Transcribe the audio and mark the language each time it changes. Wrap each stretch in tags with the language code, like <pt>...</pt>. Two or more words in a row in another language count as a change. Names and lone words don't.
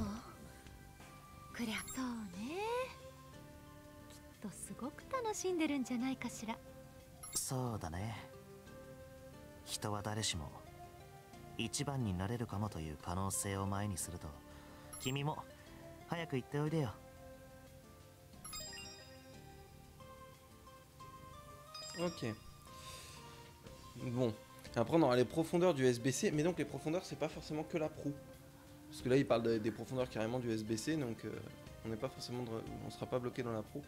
<ja>くりゃそうね。きっとすごく楽しんでるんじゃないかしら。そうだね。人は誰しも一番になれるかもという可能性を前にすると、君も早く行っておいでよ。</ja> <fr>Ok. Bon. Après on aura les profondeurs du SBC, mais donc les profondeurs c'est pas forcément que la proue. Parce que là il parle des profondeurs carrément du SBC, donc on n'est pas forcément, on sera pas bloqué dans la proue.</fr>